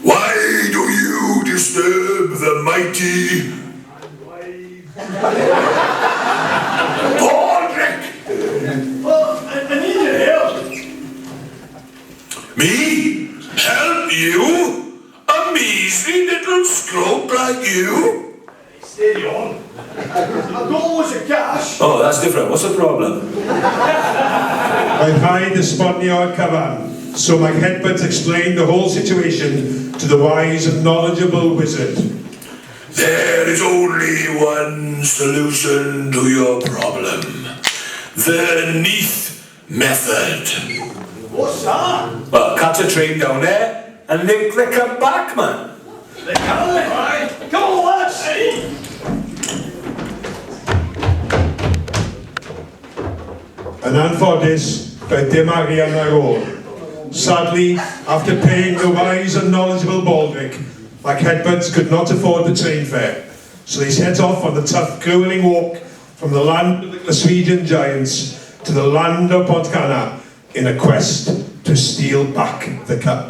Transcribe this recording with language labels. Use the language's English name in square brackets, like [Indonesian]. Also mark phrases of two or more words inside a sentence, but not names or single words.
[English] Why do you disturb the mighty Baldric? Well, I need your help. Me? Help you? Steady on. I don't lose the cash. Oh, that's different. What's the problem? [Welsh] Mae'n rhaid esbonio y cyfan, so mae Hedberts [English] explained the whole situation to the wise and knowledgeable wizard. There is only one solution to your problem. The Neath method. What's that? Well, cut a train down there and they click them back, man. They can it, right? Come on, lads. Hey. [Welsh] Yn anffodus, fe dim arian ar ôl. [English] Sadly, after paying the wise and knowledgeable Baldric, Mac Hedberts could not afford the train fare, so they set off on the tough, grueling walk from the land of the Glaswegian giants to the land of Bodcana in a quest to steal back the cup.